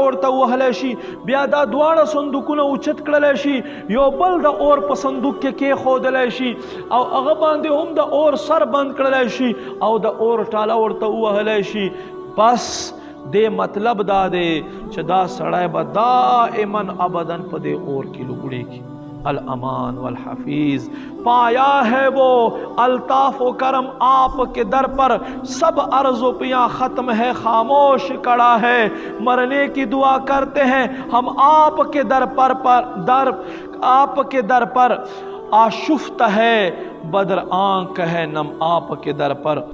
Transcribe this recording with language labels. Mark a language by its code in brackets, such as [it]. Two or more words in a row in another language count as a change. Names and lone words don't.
[ps] ورته وهلی شي بیا دا دواړه صندوقونه اوچت کړلی شي یو بل د اور په صندوق کې کېښودلی شي او هغه باندې هم د اور سر بند کړلی شي او د اور ټاله ورته ووهلی شي بس دې مطلب دا دی چې دا سړی به دائما ابدا په دې اور کې لوګړېږي الامان والحفیظ [ur] پایا ہے وہ الطاف و کرم آپ کے در پر سب عرض و پیاں ختم ہے خاموش کڑا ہے مرنے کی دعا کرتے ہیں ہم آپ کے در پر آشفت ہے بدر آنکھ ہے نم آپ کے در پر